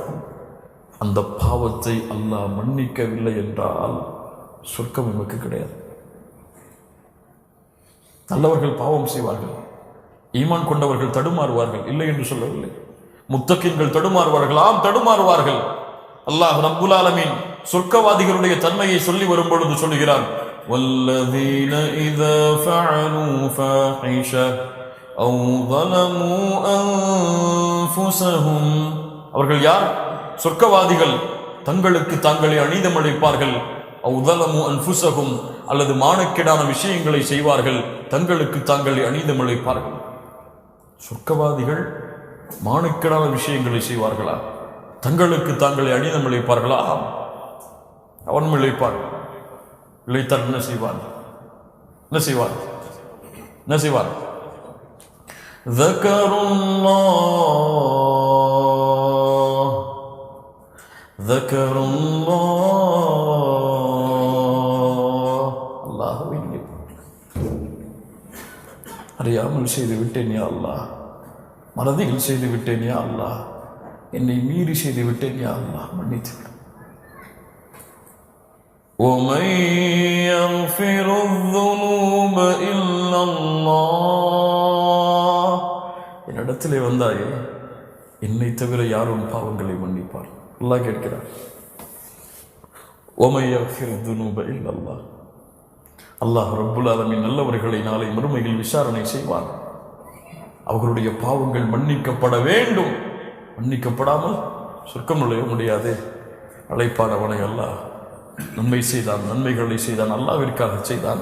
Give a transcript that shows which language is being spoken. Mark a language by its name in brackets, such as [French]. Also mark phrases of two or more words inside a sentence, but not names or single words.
[Tamil] அந்த பாவத்தை அல்லாஹ் மன்னிக்கவில்லை என்றால் சொர்க்கம் நமக்கு கிடையாது. நல்லவர்கள் பாவம் செய்வார்கள், ஈமான் கொண்டவர்கள் தடுமாறுவார்கள், இல்லை என்று சொல்லவில்லை. முத்தகின்கள் தடுமாறுவார்கள், ஆம் தடுமாறுவார்கள். [Arabic] الله رب العالمين [Tamil] சொர்க்கவாதிகளுடைய தன்மையை சொல்லி வரும் பொழுது சொல்லுகிறார், [Arabic] وَالَّذِينَ إِذَا فَعَلُوا فَاحِشَةً أو ظلموا أنفسهم [Tamil] அவர்கள் யார்? சொர்க்கவாதிகள். தங்களுக்கு தாங்களே அநீதமிழைப்பார்கள். [Arabic] أو ظلموا أنفسهم [Tamil] அல்லது மானக்கேடான விஷயங்களை செய்வார்கள், தங்களுக்கு தாங்களே அநீதமிழைப்பார்கள். சொர்க்கவாதிகள் மானக்கேடான விஷயங்களை செய்வார்களா? தங்களுக்கு தாங்களே அநீதமிழைப்பார்களா? அவன் இழைப்பான். இழைத்தால் என்ன செய்வான்? என்ன செய்வான்? என்ன செய்வான்? [Arabic] ذكروا الله [Tamil] அல்லாஹ்வை அறியாமல் செய்து விட்டேன் [Arabic] يا الله, [Tamil] மறதியில் செய்து விட்டேன் [Arabic] يا الله, [Tamil] என்னை மீறி செய்து விட்டேன் [Arabic] يا الله, [Tamil] மன்னித்து விடு. [Arabic] وَمَن يَغْفِرُ الذُّنُوبَ إِلَّا اللَّهُ [Tamil] என்னிடத்திலே வந்தாயே, என்னை தவிர யாரும் பாவங்களை மன்னிப்பார்? அல்லாஹ் கேட்கிறார். [Arabic] وَمَن يَغْفِرُ الذُّنُوبَ إِلَّا اللَّهُ الله رب العالمين [Tamil] நல்லவர்களை நாளை மறுமையில் விசாரணை செய்வான். அவர்களுடைய பாவங்கள் மன்னிக்கப்பட வேண்டும். மன்னிக்கப்படாமல் சொர்க்கம் நுழைய முடியாது. அழைப்பான் அவனை அல்லாஹ். நன்மை செய்தான், நன்மைகளை செய்தான், அல்லாஹ்விற்காக செய்தான்.